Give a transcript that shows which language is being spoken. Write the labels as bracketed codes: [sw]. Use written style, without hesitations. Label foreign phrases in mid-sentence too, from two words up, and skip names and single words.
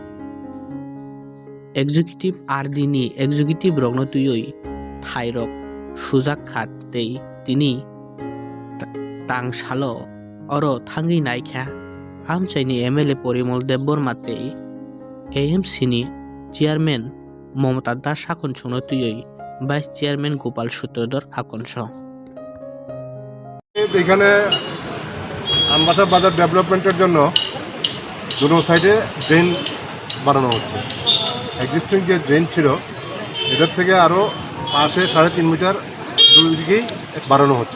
[trp] executive ardini executive rokno tuyoi thai rok sujak khat tei tini tangsalo oro thangi naikha amchaini MLA Porimol Debborma tei AMC ni চেয়ারম্যান মমতা দাস আকনসংনো তুই [en] Vice Chairman [trp] গোপাল সূত্রধর আকনস [bn] এখানে আমবাসা বাজার ডেভেলপমেন্টের জন্য দুটো সাইডে ড্রেন বানানো হচ্ছে। এক্সিস্টিং যে ড্রেন ছিল এটার থেকে আরও পাশে 3.5 মিটার দুই দিকেই বাড়ানো হচ্ছে।